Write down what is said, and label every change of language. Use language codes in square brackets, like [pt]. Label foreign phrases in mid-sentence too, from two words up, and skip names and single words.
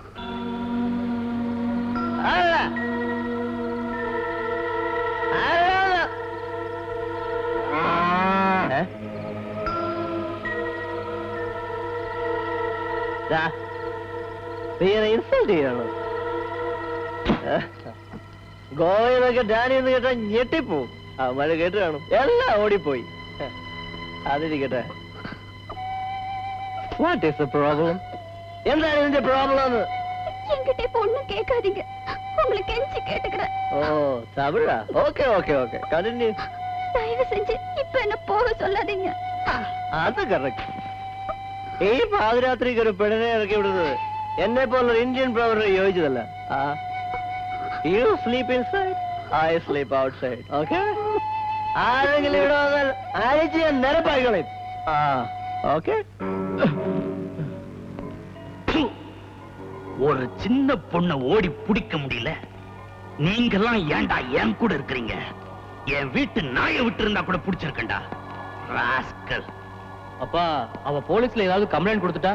[ml] അല്ല നീ എന്നെ ഇൻസൾട്ട് ചെയ്യണോ? ഗോവയെന്നൊക്കെ ഡാനി എന്ന് കേട്ടാ ഞെട്ടിപ്പോവും. മഴ കേട്ട് കാണും, എല്ലാം ഓടിപ്പോയി. അതിരിക്കട്ടെ. [en] What is the problem? [ml] എന്താണ് ഇതിന്റെ പ്രോബ്ലം? [ta] என்கிட்ட இப்ப ஒண்ணும் கேட்காதீங்க. உங்களுக்கு கெஞ்சி கேட்டுக்கிறேன். ஓ தமிழா? [en] OK OK OK continue. [ta] தயவு செஞ்சு இப்ப என்ன போக சொல்லாதீங்க. [ml] അത് കറക്റ്റ്. ഈ പാതിരാത്രിക്ക് ഒരു പെണ്ണിനെ ഇറക്കി വിടുന്നത് എന്നെ പോലുള്ള ഇന്ത്യൻ പ്രവറിന് യോജിച്ചതല്ല. [en] You sleep inside, I sleep outside. OK? [ml] ആരെങ്കിലും ഇവിടെ വന്നാൽ അഴിച്ച് ഞാൻ നിരപ്പായിക്കളയും. ഓക്കെ? [ta] ஒரு சின்ன பொண்ண ஓடி பிடிக்க முடியல. நீங்கெல்லாம் ஏன்டா என் கூட இருக்கிறீங்க? என் வீட்டு நாயை விட்டு இருந்தா கூட பிடிச்சிருக்கேன்டா. ராஸ்கல். அப்பா அவ போலீஸ்ல ஏதாவது கம்ப்ளைண்ட் கொடுத்துட்டா?